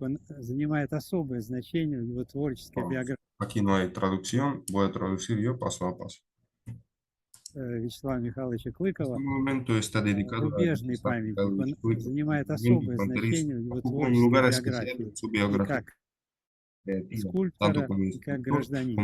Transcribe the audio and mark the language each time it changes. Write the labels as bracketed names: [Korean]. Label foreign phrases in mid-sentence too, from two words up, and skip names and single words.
[Russian] Он занимает особое значение в его творческой биографии. [Spanish] Aquí no hay traducción, voy a traducir yo paso a paso. [Russian] Вячеслава Михайловича [Spanish] Este [Russian] Клыкова, [Spanish] monumento está dedicado a [Russian] рубежный Вячеслав памятник. Михайлович Он Клыков, занимает [Spanish] movimiento [Russian] особое [Spanish] fronterizo, [Russian] значение в его [Spanish] ocupa un [Russian] творческой [Spanish] lugar especial [Russian] биографии [Spanish] en su [Russian] и [Spanish] biografía [Russian] как [Spanish] creativa, tanto [Russian] скульптора, [Spanish] como [Russian] и как [Spanish] escultor [Russian] гражданина.